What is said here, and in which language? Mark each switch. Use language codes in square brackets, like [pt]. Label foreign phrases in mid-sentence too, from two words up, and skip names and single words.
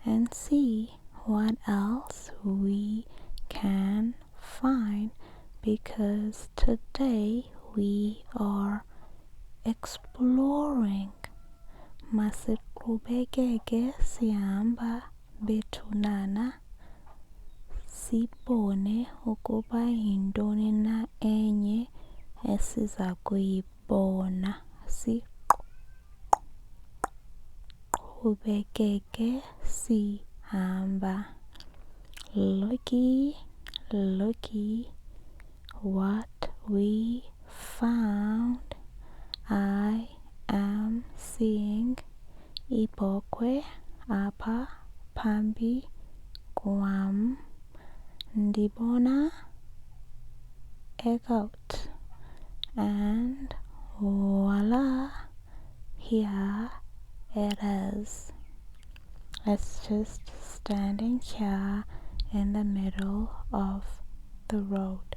[en] and see what else we can find, because today we are exploring. [xh] Masiqhubekeke sihamba bethunana sibone ukuba yintoni na enye esiza kuyibona. Siqhubekeke sihamba. [en] Looky, looky what we found. I am seeing [xh] ibhokhwe apha phambi kwam. [en] Ndibona a goat, and voila, here it is. It's just standing here in the middle of the road.